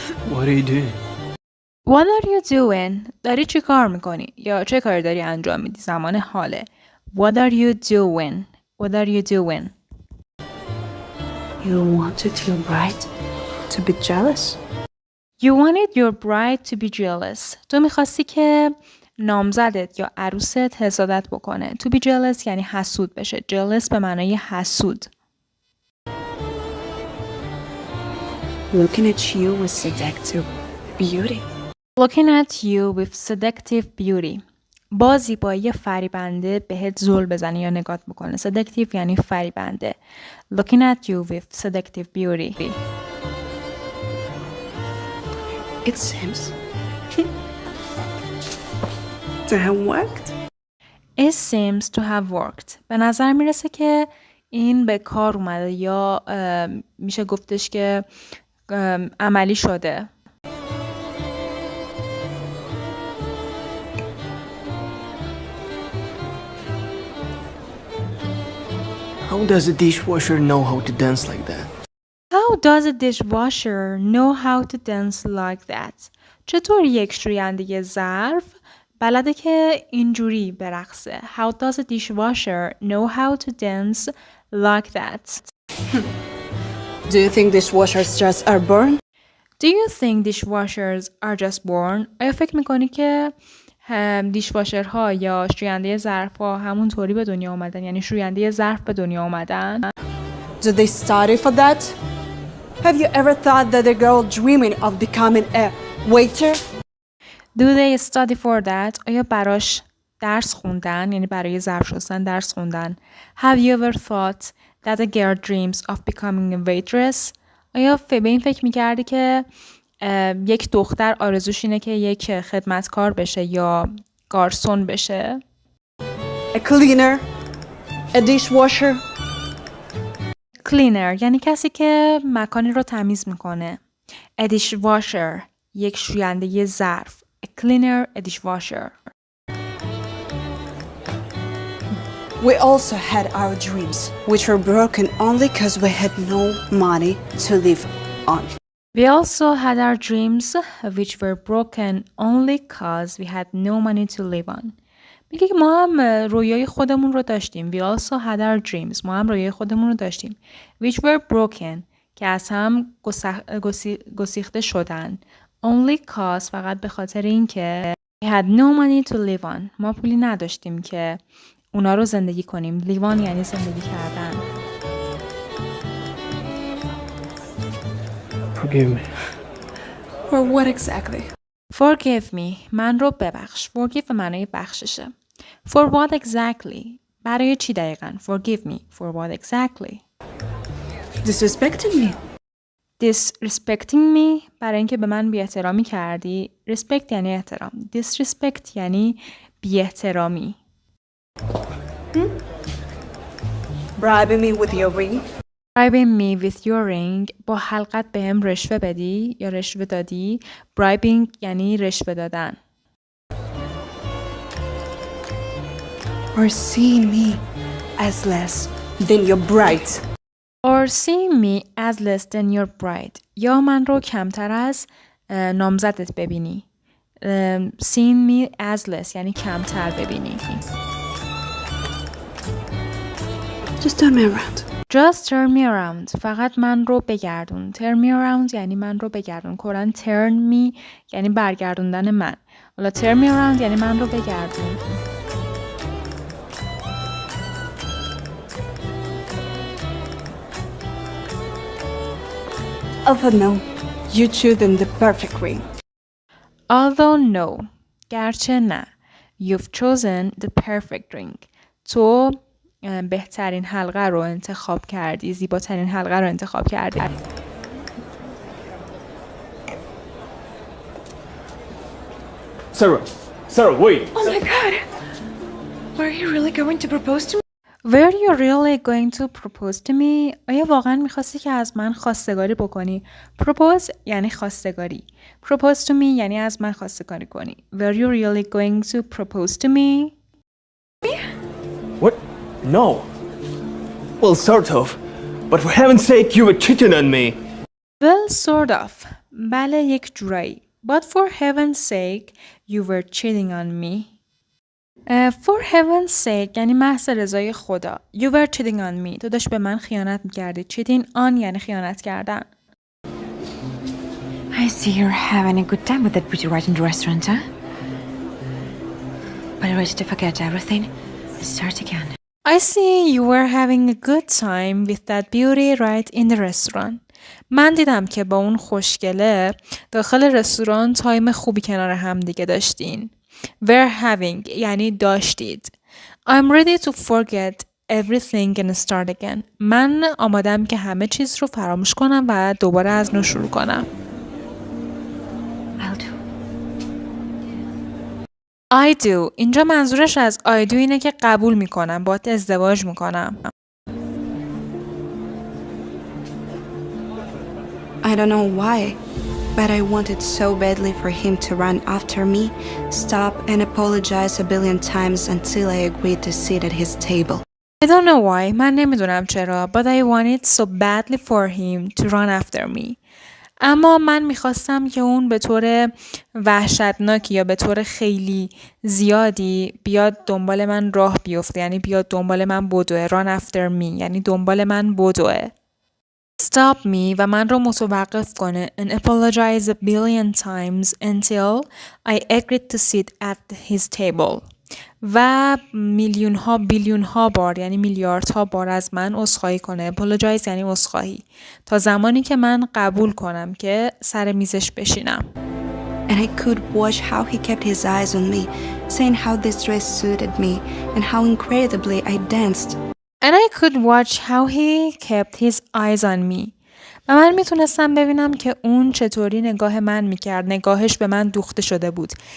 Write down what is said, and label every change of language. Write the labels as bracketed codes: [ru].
[en] What do you do? What are you doing? [fa] dاری چی کار میکنی؟ یا چه کاری داری انجام میدی؟ زمان حاله. [en] What are you doing? What are you doing? You wanted your bride to be jealous? You wanted your bride to be jealous. [fa] تو میخواستی که نامزدت یا عروست حسادت بکنه. [en] To be jealous [fa] یعنی حسود بشه. Jealous به معنای حسود. [en] Looking at you with seductive beauty. Looking at you with seductive beauty. [fa] با زیبایی فریبنده بهت زل بزنه یا نگات بکنه. Seductive یعنی فریبنده. [en] Looking at you with seductive beauty. It seems to have worked. It seems to have worked. [fa] به نظر میرسه که این به کار اومده یا میشه گفتش که عملی شده. [en] How does a dishwasher know how to dance like that? How does a dishwasher know how to dance like that? [fa] چطور یک شوینده ظرف بلده که اینجوری برقصه؟ [en] How does a dishwasher know how to dance like that? Do you think dishwashers just are born? Do you think dishwashers are just born? [fa] آیا فکر میکنی که دیشواشرها یا شوینده ظرفها همونطوری به دنیا اومدن؟ یعنی شوینده ظرف به دنیا اومدن؟ [en] Do they study for that? Have you ever thought that a girl dreaming of becoming a waiter? Do they study for that? [fa] آیا براش درس خوندن؟ یعنی برای ظرف شستن درس خوندن. [en] Have you ever thought that a girl dreams of becoming a waitress? [fa] آیا به این فکر میکردی که یک دختر آرزوش اینه که یک خدمتکار بشه یا گارسون بشه؟ [en] A cleaner? A dishwasher? [fa] Cleaner یعنی کسی که مکانی رو تمیز میکنه. [en] A dishwasher [fa] یک شوینده ظرف. [en] A cleaner, a dishwasher. We also had our dreams, which were broken only because we had no money to live on. We also had our dreams which were broken only cause we had no money to live on. [fa] میگه که ما هم رویای خودمون رو داشتیم. [en] We also had our dreams. [fa] ما هم رویای خودمون رو داشتیم. [en] Which were broken. [fa] که از هم گسیخته شدن. [en] Only cause. [fa] فقط به خاطر این که [en] we had no money to live on. [fa] ما پولی نداشتیم که اونا رو زندگی کنیم. [en] Live on [fa] یعنی زندگی کردن. [en] Forgive me. For what exactly? Forgive me. [fa] من رو ببخش. Forgive به معنای بخششه. [en] For what exactly? [fa] برای چی دقیقاً؟ [en] Forgive me. For what exactly? Disrespecting me. Disrespecting me [fa] برای اینکه به من بی‌احترامی کردی. Respect یعنی احترام. Disrespect یعنی بی‌احترامی. [en] Bribing me with your ring. Bribing me with your ring. [fa] با حلقت بهم رشوه بدی یا رشوه دادی. Bribing یعنی رشوه دادن. [en] Or see me as less than your bride. Or see me as less than your bride. [fa] یا من رو کمتر از نامزدت ببینی. [en] Seeing me as less [fa] یعنی کمتر ببینی. [en] Just turn me around. Just turn me around. [fa] فقط من رو بگردون. [en] Turn me around [fa] یعنی من رو بگردون. کلاً [en] turn me [fa] یعنی برگردوندن من. حالا [en] turn me around [fa] یعنی من رو بگردون. [en] Although no, you chosen the perfect ring. Although no. [fa] گرچه نه. [en] You've chosen the perfect ring. [fa] تو بهترین حلقه رو انتخاب کردی. زیباترین حلقه رو انتخاب کردی. [en] Sarah, wait. Oh my god! Were you really going to propose to me? Were you really going to propose to me? [fa] آیا واقعا میخواستی که از من خواستگاری بکنی؟ Propose یعنی خواستگاری. [en] Propose to me [fa] یعنی از من خواستگاری کنی. [en] Were you really going to propose to me? What? No. Well, sort of. But for heaven's sake, you were cheating on me. Well, sort of. [fa] بله یک جورایی. [en] But for heaven's sake, you were cheating on me. For heaven's sake [fa] یعنی محض رضای خدا. [en] You were cheating on me. [fa] تو داشت به من خیانت میکردی. [en] Cheating on [fa] یعنی خیانت کردن. [en] I see you're having a good time with that pretty right in the restaurant, huh? But ready to forget everything and start again. I see you were having a good time with that beauty right in the restaurant. [fa] من دیدم که با اون خوشگله داخل رستوران تایم خوبی کنار هم دیگه داشتین. [en] Were having [fa] یعنی داشتید. [en] I'm ready to forget everything and start again. [fa] من آمادم که همه چیز رو فراموش کنم و دوباره از نو شروع کنم. [en] I'll do. I do. [fa] اینجا منظورش از [en] I do [fa] اینه که قبول میکنم. باهات ازدواج میکنم. [en] I don't know why, but I wanted so badly for him to run after me, stop and apologize a billion times until I agreed to sit at his table. I don't know why. من نمیدونم چرا. But I wanted so badly for him to run after me. [fa] اما من میخواستم که اون به طور وحشتناکی یا به طور خیلی زیادی بیاد دنبال من راه بیفته. یعنی بیاد دنبال من بدوه. [en] Run after me [fa] یعنی دنبال من بدوه. [en] Stop me [fa] و من رو متوقف کنه [en] and apologize a billion times until I agreed to sit at his table. [fa] و میلیون ها بیلیون ها بار یعنی میلیاردها بار از من عذرخواهی کنه. Apologize یعنی عذرخواهی. تا زمانی که من قبول کنم که سر میزش بشینم. [en] And I could watch how he kept his eyes on me, saying how this dress suited me and how incredibly I danced. And I could watch how he kept his eyes on me. [fa] و من میتونستم ببینم که اون چطوری نگاه من میکرد. نگاهش به من دوخته شده بود.